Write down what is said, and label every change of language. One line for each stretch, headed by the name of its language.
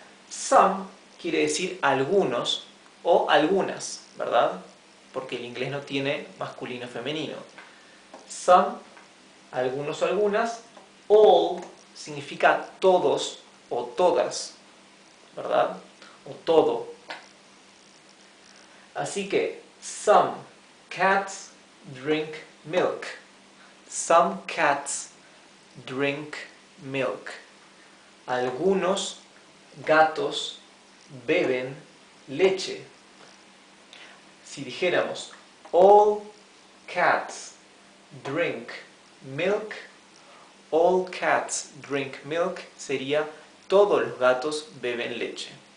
Spanish: Some quiere decir algunos o algunas, ¿verdad? Porque el inglés no tiene masculino o femenino. Some, algunos o algunas. All significa todos o todas, ¿verdad? O todo. Así que,
English: some cats drink milk. Some cats drink milk.
Spanish: Algunos gatos beben leche. Si dijéramos
English: all cats drink milk,
Spanish: all cats drink milk sería todos los gatos beben leche.